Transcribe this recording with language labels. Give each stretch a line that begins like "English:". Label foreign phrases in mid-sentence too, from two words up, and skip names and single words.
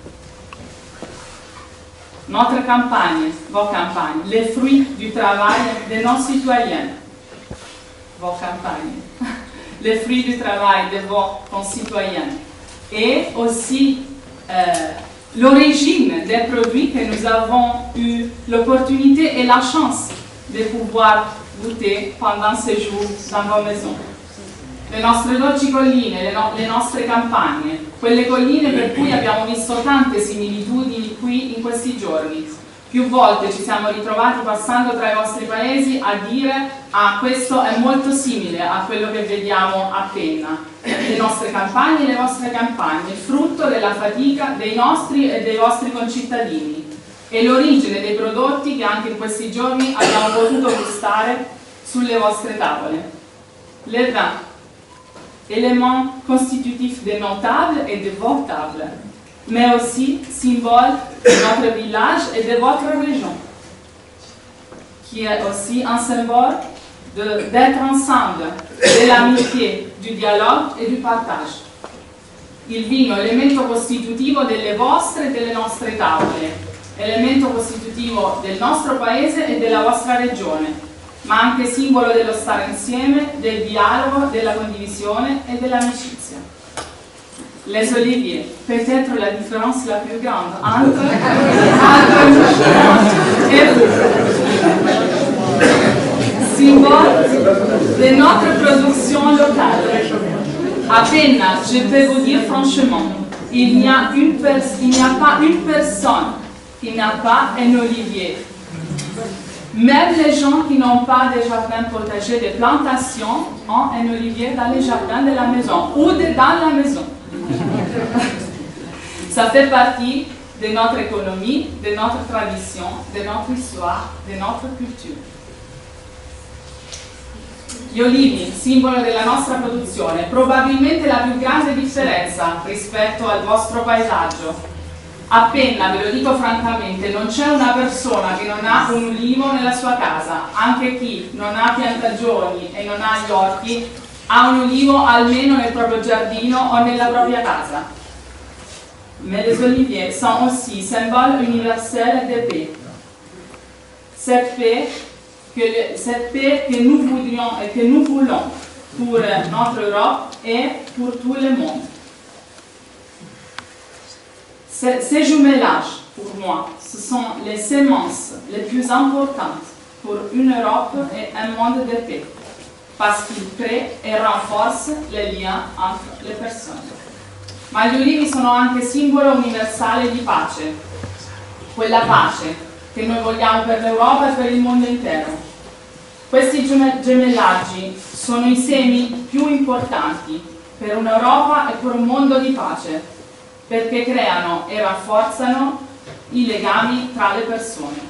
French: Notre campagne, vos campagnes, les fruits du travail de nos citoyens, vos campagnes, les fruits du travail de vos concitoyens, et aussi l'origine des produits que nous avons eu l'opportunité et la chance de pouvoir goûter pendant ces jours dans vos maisons.
Italian: Le nostre dolci colline, le nostre campagne, quelle colline per cui abbiamo visto tante similitudini qui in questi giorni. Più volte ci siamo ritrovati passando tra i vostri paesi a dire: ah, questo è molto simile a quello che vediamo a Penna. Le nostre campagne e le vostre campagne, frutto della fatica dei nostri e dei vostri concittadini, e l'origine dei prodotti che anche in questi giorni abbiamo potuto gustare sulle vostre tavole.
French: Le vins, élément constitutif de nos tables et de vos tables, mais aussi symbole de notre village et de votre région, qui est aussi un symbole d'être ensemble, de l'amitié, du dialogue et du partage.
Italian: Il vino, elemento costitutivo delle vostre e delle nostre tavole, elemento costitutivo del nostro paese e della vostra regione, ma anche simbolo dello stare insieme, del dialogo, della condivisione
French: et de
Italian: l'amicizia.
French: Les oliviers, peut-être la différence la plus grande entre et vous. Symbole de notre production locale. À Penna, je peux vous dire franchement, il n'y a pas une personne qui n'a pas un olivier. Même les gens qui n'ont pas de jardin potager, de plantation, ont un olivier dans les jardins de la maison ou dans la maison. Ça fait partie de notre économie, de notre tradition, de notre histoire, de notre culture.
Italian: Gli olivi, simbolo della nostra produzione, probabilmente la più grande differenza rispetto al vostro paesaggio. A Penna, ve lo dico francamente, non c'è una persona che non ha un ulivo nella sua casa. Anche chi non ha piantagioni e non ha gli orti ha un ulivo almeno nel proprio giardino o nella propria casa.
French: Mais les oliviers sont aussi symbole universel de paix. Cette paix que nous voudrions et que nous voulons pour notre Europe et pour tout le monde. Ces jumelages, pour moi, ce sont les semences les plus importantes pour une Europe et un monde de paix, parce qu'ils créent et renforcent les liens entre
Italian: le persone. Ma gli ulivi sono anche simbolo universale di pace, quella pace che noi vogliamo per l'Europa e per il mondo intero. Questi gemellaggi sono i semi più importanti per un'Europa et per un mondo di pace, perché creano e rafforzano i legami tra le persone.